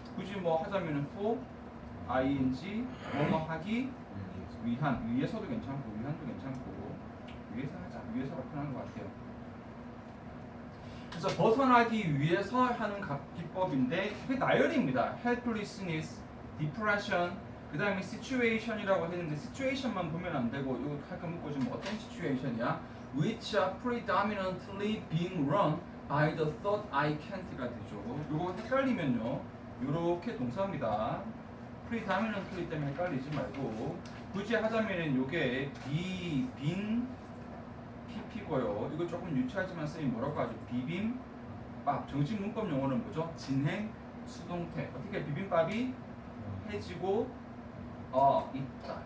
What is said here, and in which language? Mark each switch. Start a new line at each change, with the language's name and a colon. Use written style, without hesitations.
Korean: 굳이 뭐 하자면은 for ing 뭐뭐 하기 위한, 위에서도 괜찮고 위한도 괜찮고 위에서 하자. 위에서가 편한 것 같아요. 그래서 벗어나기 위해서 하는 기법인데 그게 나열입니다. helplessness, depression, 그 다음에 situation이라고 했는데 situation만 보면 안 되고 이거 할까 묶어주면 어떤 situation이야?
English: which are predominantly being run by the thought I can't가
Korean: 되죠. 이거 헷갈리면요 요렇게 동사입니다. predominantly 때문에 헷갈리지 말고 굳이 하자면은 요게 빈 PP고요. 이거 조금 유치하지만 쌤이 뭐라고 하죠? 비빔밥. 정식 문법 용어는 뭐죠? 진행 수동태. 어떻게 비빔밥이 해지고 있다.